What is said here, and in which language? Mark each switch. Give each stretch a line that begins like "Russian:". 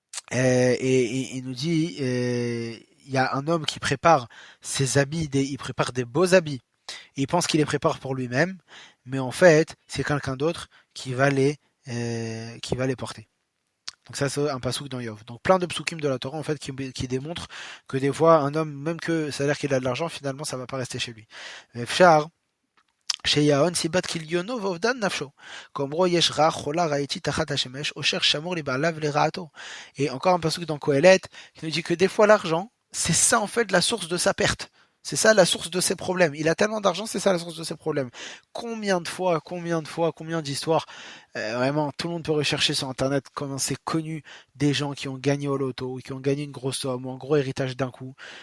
French: Et il nous dit il y a un homme qui prépare ses habits, il prépare des beaux habits. Et il pense qu'il les prépare pour lui-même, mais en fait, c'est quelqu'un d'autre qui va les porter. Donc ça, c'est un pasouk dans Yov. Donc plein de psukim de la Torah, en fait, qui démontrent que des fois, un homme, même que ça a l'air qu'il a de l'argent, finalement, ça va pas rester chez lui.
Hebrew: Efshar, שיהון סיבת כליונו ואובדן נפשו. כאומרו יש רע חולה ראיתי תחת השמש, אושר שמור לבעליו לרעתו.
French: Et encore un pasouk dans Kohelet, qui nous dit que des fois l'argent, c'est ça en fait la source de sa perte. C'est ça la source de ses problèmes. Il a tellement d'argent, c'est ça la source de ses problèmes. Combien d'histoires, vraiment, tout le monde peut rechercher sur Internet comment c'est connu des gens qui ont gagné au loto, ou qui ont gagné une grosse somme, ou un gros héritage d'un coup.